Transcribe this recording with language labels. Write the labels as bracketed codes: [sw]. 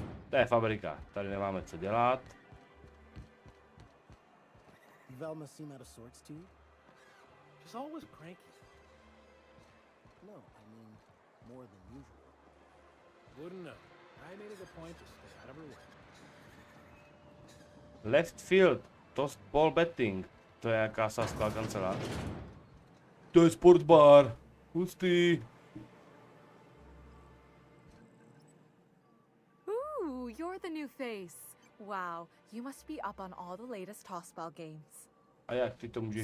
[cs] To je fabrika, tady nemáme co dělat. [en] Velma seem out of sorts to you? She's always cranky. No, I mean, more than usual. Wouldn't know. I made it a point to stay out of her way. Left field, toast ball betting. [cs] To je jaká sásková kancelář. To je sportbar. Hustý. [en] Ooh, you're the new face. Wow, you must be up on all the latest tossball games. [cs] A jak ty to můžeš